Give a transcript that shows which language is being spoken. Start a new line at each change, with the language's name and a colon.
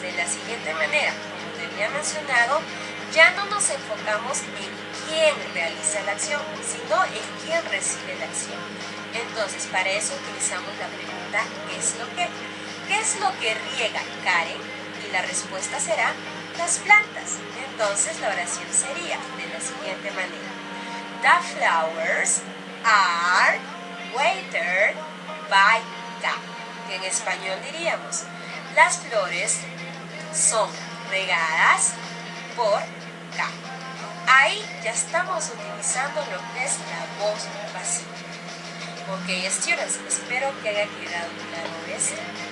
Spanish: De la siguiente manera. Como te había mencionado, ya no nos enfocamos en quién realiza la acción, sino en quién recibe la acción. Entonces, para eso utilizamos la pregunta ¿qué es lo que riega Karen? Y la respuesta será las plantas. Entonces, la oración sería de la siguiente manera.
English: The flowers are watered by K.
Spanish: Que en español diríamos, las flores son regadas por K. Ahí ya estamos utilizando lo que es la voz pasiva.
English: Ok, students,
Spanish: espero que haya quedado claro esto.